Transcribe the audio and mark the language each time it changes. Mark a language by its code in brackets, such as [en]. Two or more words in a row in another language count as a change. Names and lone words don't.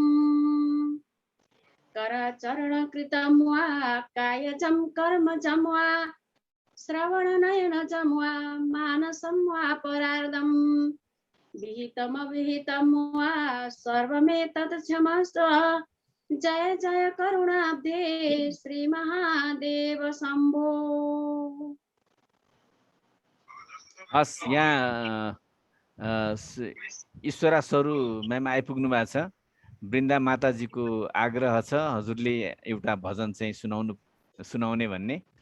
[sa] करचरणकृतं वा कायजं कर्मजं वा श्रवणनयनजं वा मानसं वा परार्धं विहितमविहितं वा सर्वमेतत् क्षमस्व जय जय करुणाब्धे श्री महादेव शम्भो। [ne] हस्, यहाँ ईश्वरा सरू म्याम आइपुग्नु भएको छ। वृन्दा माताजीको आग्रह छ हजुरले एउटा भजन चाहिँ सुनाउने भन्ने।